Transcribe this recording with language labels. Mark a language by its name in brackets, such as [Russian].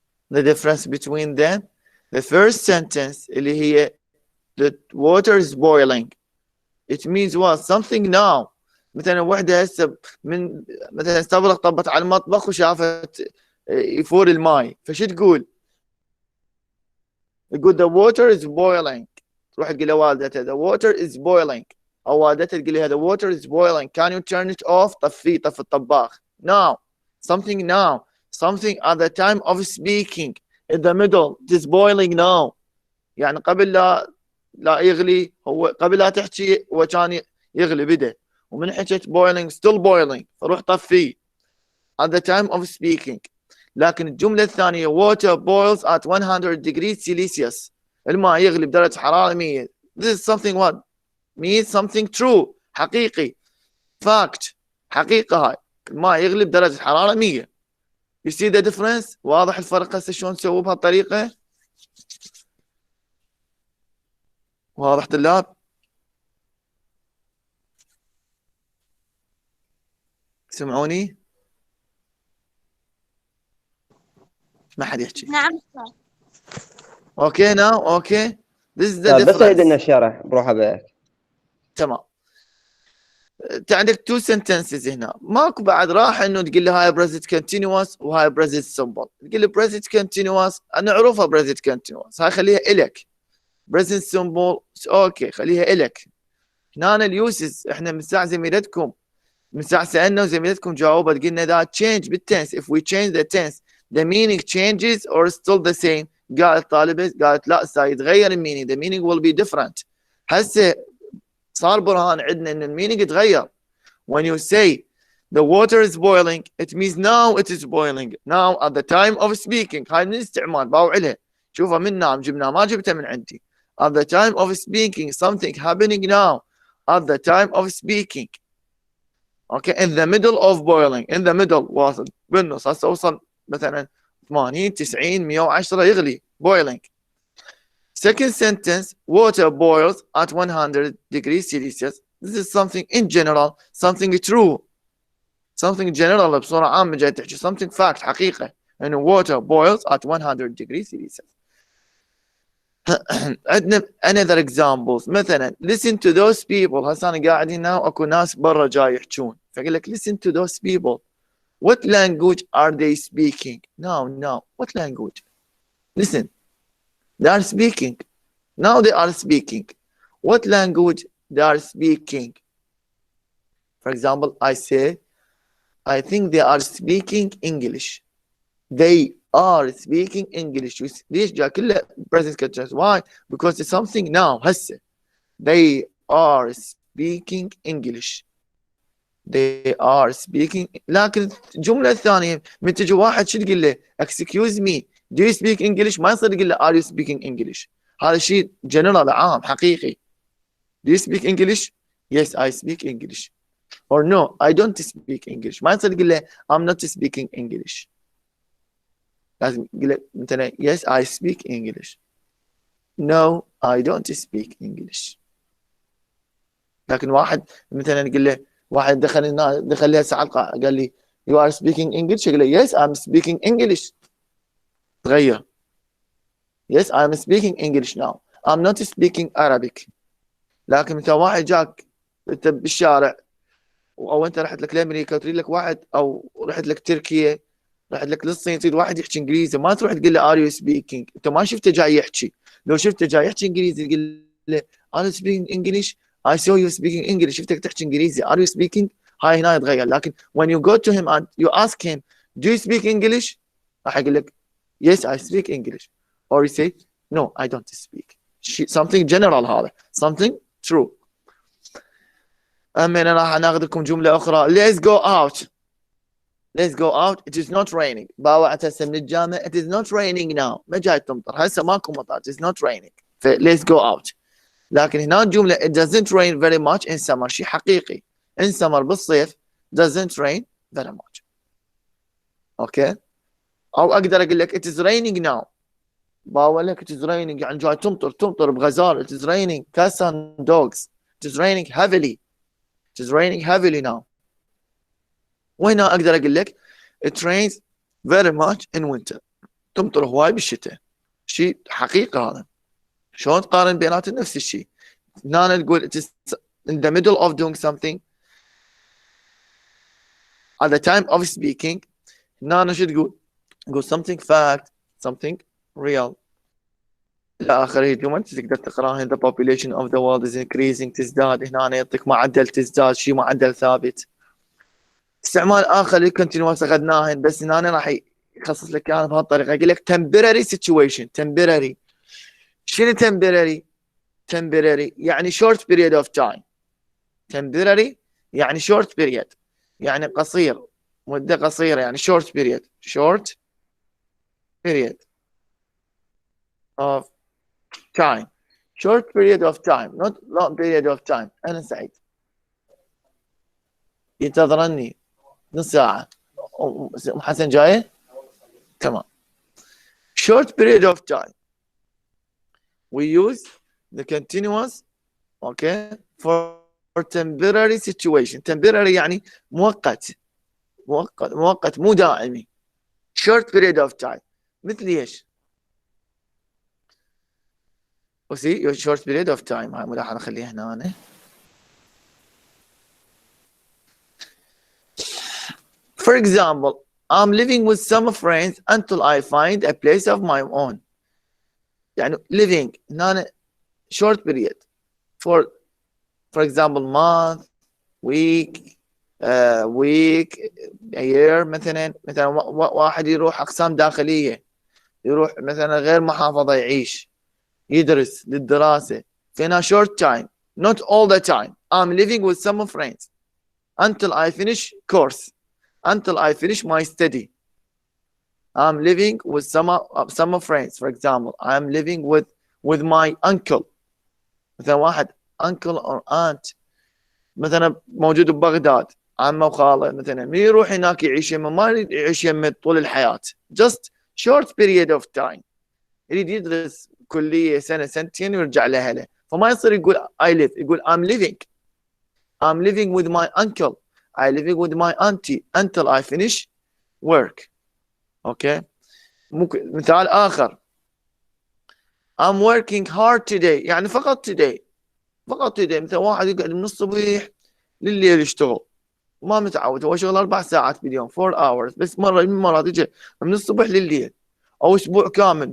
[English] the difference between them the first sentence [Arabic] اللي هي [English] the water is boiling it means what something now [Arabic] مثلا وحده هسه من مثلا استبرق طبت على المطبخ وشافت يفور الماي فشو تقول [English] the water is boiling [Arabic] تروح تقول لوالدتها [English] the water is boiling [Arabic] او والدتها تقول لها [English] the water is boiling can you turn it off [Arabic] طفي طف الطباخ [English] now, something now, something at the time of speaking, in the middle, it is boiling now. [Arabic] يعني قبل لا يغلي، هو قبل لا تحكي هو كان يغلي بدأ، ومن حكيت boiling [English] still boiling [Arabic] فروح طفيه [English] at the time of speaking. [Arabic] لكن الجملة الثانية [English] water boils at 100 degrees Celsius، [Arabic] الماء يغلي بدرجة حرارة 100. [English] This is something what means something true، حقيقي، fact، حقيقة هاي، [Arabic] الماء يغلي بدرجة حرارة 100. [English] You see the difference؟ [Arabic] واضح الفرق هسه شلون نسوي بهالطريقة؟ واضح طلاب؟ سمعوني؟ ما حد يحكي. نعم. [English] Okay now okay. This is the [Arabic] بس عيد لنا [English] difference. [Arabic] الشرح بروحه بك. تمام. انت عندك two sentences هنا، ماكو بعد راح انه تقول لي هاي present continuous وهاي present simple. تقول لي present continuous انا اعرفها present continuous، هاي خليها الك. present simple اوكي خليها الك. هنا اليوسز احنا من ساعه زميلتكم، من ساعه سالنا وزميلتكم جاوبت قلنا [English] that change [Arabic] بالتنس. [English] if we change the tense the meaning changes or still the same. [Arabic] قالت طالبة قالت لا سيتغير المينينج، [English] the meaning will be different. [Arabic] هسه صار برهان عندنا ان المينينج يتغير. [English] when you say the water is boiling it means now it is boiling now at the time of speaking. [Arabic] هاي من الاستعمال باوعلها، شوفها من نام جبناها ما جبتها من عندي. [English] at the time of speaking something happening now at the time of speaking. okay in the middle of boiling in the middle [Arabic] واصل بالنص. هسه وصل مثلا 80 90 110 يغلي boiling. [English] second sentence water boils at 100 degrees Celsius. this is something in general, something true, something general [Arabic] بصورة عامة جاي تحكي [English] something fact حقيقة انه water boils at 100 degrees Celsius. عندنا another examples مثلا listen to those people. [Arabic] هسه انا قاعد هنا واكو ناس برا جاي يحجون فقال لك listen to those people. [English] what language are they speaking? no what language? listen they are speaking now they are speaking. what language they are speaking? for example I say I think they are speaking English. they are speaking English. [Arabic] ليش جاء كله [English] present continuous؟ why? because it's something now هسه. they are speaking English. they are speaking. [Arabic] لكن الجملة الثانية من تجي واحد شو تقول له [English] excuse me do you speak English [Arabic] ما يصير تقول له [English] are you speaking English. [Arabic] هذا شيء general عام حقيقي. [English] do you speak English? yes I speak English. or no I don't speak English. [Arabic] ما يصير تقول له [English] I'm not speaking English. [Arabic] لازم تقول له مثلا [English] yes I speak English. no I don't speak English. [Arabic] لكن واحد مثلا يقول له واحد دخل لي هسه حلقه قال لي [English] you are speaking English [Arabic] اقول له [English] yes I'm speaking English. تغير yes I'm speaking English now I'm not speaking Arabic. [Arabic] لكن مثلا واحد جاك انت بالشارع او انت رحت لك لامريكا وتريد لك واحد او رحت لك تركيا رحت لك للصين تريد واحد يحكي انجليزي ما تروح تقول له are you speaking. انت ما شفته جاي يحكي، لو شفته جاي يحكي انجليزي تقول له [English] are you speaking English I saw you speaking English. [Arabic] شفتك تحكي انجليزي are you speaking. هاي هنا يتغير. [English] لكن when you go to him and you ask him do you speak English [Arabic] راح يقول لك [English] yes I speak English or you say no I don't speak. something general هذا something true. [Arabic] أما أنا راح ناخذ لكم جملة أخرى [English] let's go out. let's go out it is not raining. [Arabic] باوعت هسه من الجامعة [English] it is not raining now [Arabic] ما جاي تمطر هسه ماكو مطر [English] it is not raining ف let's go out. [Arabic] لكن هنا الجملة [English] it doesn't rain very much in summer [Arabic] شيء حقيقي [English] in summer بالصيف doesn't rain very much. [Arabic] اوكي او اقدر اقول لك it is raining now باقول لك it is raining يعني جاي تمطر بغزارة [English] it is raining cats and dogs it is raining heavily it is raining heavily now. [Arabic] وهنا اقدر اقول لك [English] it rains very much in winter [Arabic] تمطر هواي بالشتاء. شيء حقيقة هذا. شلون تقارن بيناتهم نفس الشيء. [English] هنا نقول it is in the middle of doing something at the time of speaking. [Arabic] هنا شو تقول؟ تقول [English] something fact something real [Arabic] إلى آخره. الجمل تقدر تقراها [English] the population of the world is increasing [Arabic] تزداد. هنا يعطيك معدل تزداد شيء معدل ثابت. استعمال آخر للcontinuous أخذناه بس هنا أنا راح يخصص لك إياه بهالطريقة. [English] يقول لك temporary situation. temporary شنو temporary؟ temporary يعني short period of time. [Arabic] temporary يعني short period يعني قصير، مدة قصيرة يعني short period. [English] short period of time. short period of time not long period of time. [Arabic] أنا سعيد ينتظرني نص ساعة. حسن جاي؟ تمام. [English] short period of time we use the continuous okay for temporary situation. [Arabic] temporary يعني مؤقت مو دائمي. [English] short period of time مثل ايش؟ وسي short period of time. [Arabic] هاي ملاحظة خليها هنا أنا. [English] For example, I'm living with some friends until I find a place of my own. [Arabic] يعني [English] living هنا short period for example month, week, a year. [Arabic] مثلا واحد يروح أقسام داخلية، يروح مثلا غير محافظة يعيش يدرس للدراسة. فهنا [English] short time not all the time. I'm living with some friends until I finish course, until I finish my study. I'm living with some friends. For example, I'm living with my uncle. [Arabic] مثلا واحد uncle or aunt مثلا موجود ببغداد، عمه وخاله مثلا، من يروح هناك يعيش يمه ما يريد يعيش يمه طول الحياة. [English] just short period of time. [Arabic] يريد يدرس كلية سنة سنتين ويرجع لأهله. فما يصير يقول [English] I live، يقول I'm living with my uncle, I'm living with my auntie until I finish work. okay. [Arabic] مثال آخر [English] I'm working hard today [Arabic] يعني فقط today مثلا واحد يقعد من الصبح لليل يشتغل، ما متعود، هو شغل 4 ساعات باليوم 4 hours بس. مرة من المرات يجي من الصبح لليل، أو أسبوع كامل.